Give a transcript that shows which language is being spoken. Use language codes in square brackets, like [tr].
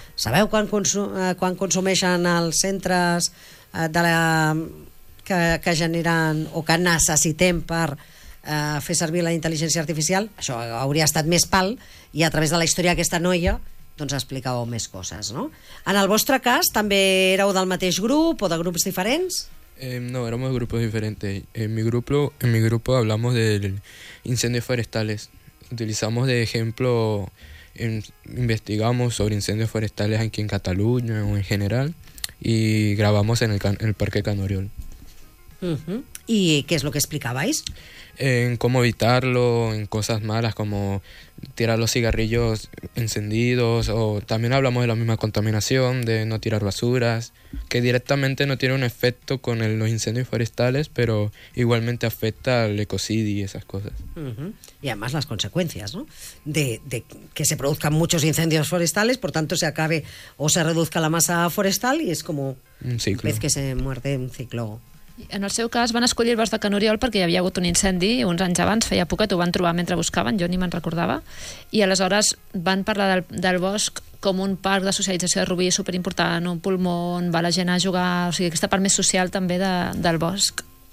[ca] Sabeu quan consumeixen els centres de la... que generen o que necessitem per fer servir la intel·ligència artificial, això hauria estat més pal, i a través de la història d'aquesta noia doncs explicàveu més coses, no? En el vostre cas, també éreu del mateix grup o de grups diferents? [es] No, éramos de grupos diferentes. En mi grupo hablamos de incendios forestales. Utilizamos de ejemplo, investigamos sobre incendios forestales aquí en Cataluña o en general y grabamos en el Parque Canoriol. Uh-huh. ¿Y qué es lo que explicabais? En cómo evitarlo, en cosas malas como tirar los cigarrillos encendidos o también hablamos de la misma contaminación, de no tirar basuras, que directamente no tiene un efecto con los incendios forestales, pero igualmente afecta al ecocidio y esas cosas. Uh-huh. Y además las consecuencias, ¿no? De que se produzcan muchos incendios forestales, por tanto se acabe o se reduzca la masa forestal y es como un ciclo. Vez que se muerde un ciclo. [ca] En el seu cas van escollir el bosc de Canoriol perquè hi havia hagut un incendi uns anys abans, feia poquet, ho van trobar mentre buscaven, jo ni me'n recordava, i aleshores van parlar del bosc com un parc de socialització de Rubí superimportant, un pulmó on va la gent a jugar, o sigui, aquesta part més social també del bosc.